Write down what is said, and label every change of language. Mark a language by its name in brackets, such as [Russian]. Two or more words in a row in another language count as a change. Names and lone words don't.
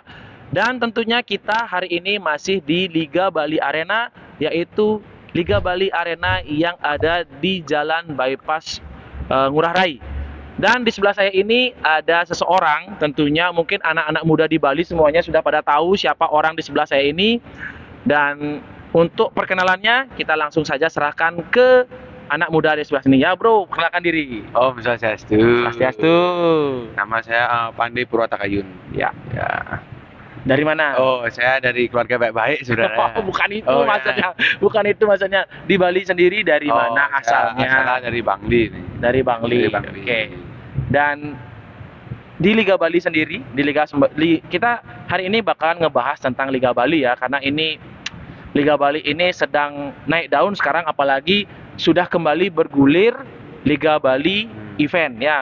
[Indonesian] Dan tentunya kita hari ini masih di Liga Bali Arena, yaitu Liga Bali Arena yang ada di Jalan Bypass Ngurah Rai. Dan di sebelah saya ini ada seseorang, tentunya mungkin anak-anak muda di Bali semuanya sudah pada tahu siapa orang di sebelah saya ini. Dan untuk perkenalannya, kita langsung saja serahkan ke anak muda di sebelah sini. Ya bro, perkenalkan diri. [Balinese] Om Swastiastu. Swastiastu. [Indonesian] Nama saya Pandey Purwatakayun. Ya. Ya. Dari mana? Oh, saya dari keluarga baik-baik sebenarnya. Oh, bukan itu Oh, ya. maksudnya. Bukan itu maksudnya. Di Bali sendiri dari mana Saya asalnya? asalnya dari Bangli nih. Dari Bangli. Dari Bangli. Oke. Dan di Liga Bali sendiri, di kita hari ini bakalan ngebahas tentang Liga Bali ya, karena ini Liga Bali ini sedang naik daun sekarang, apalagi sudah kembali bergulir Liga Bali event ya.